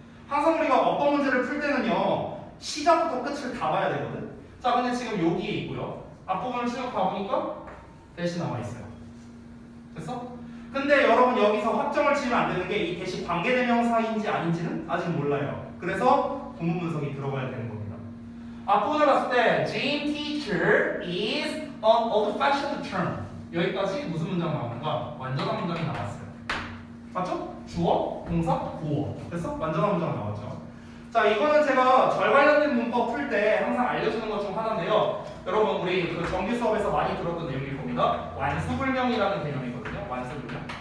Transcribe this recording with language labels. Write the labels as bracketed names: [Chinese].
[Korean] 항상 우리가 어떤 문제를 풀 때는요 시작부터 끝을 다 봐야 되거든. 자, 근데 지금 여기에 있고요. 앞부분을 쭉 가보니까 대시 나와 있어요. 됐어? 근데 여러분 여기서 확정을 지으면 안 되는 게 이 대시 관계대명사인지 아닌지는 아직 몰라요. 그래서 부문 분석이 들어가야 되는 겁니다. 앞부분을 봤을 때 [English] Jane teacher is an old-fashioned term. [Korean] 여기까지 무슨 문장 나오는가? 완전한 문장이 나왔어요. 맞죠? 주어, 동사, 보어. 됐어? 완전한 문장 나왔죠. 자, 이거는 제가 절 관련된 문법 풀 때 항상 알려주는 것 중 하나인데요. 여러분 우리 그 정규 수업에서 많이 들었던 내용일 겁니다. 완수불명이라는 개념이거든요. 완수불명.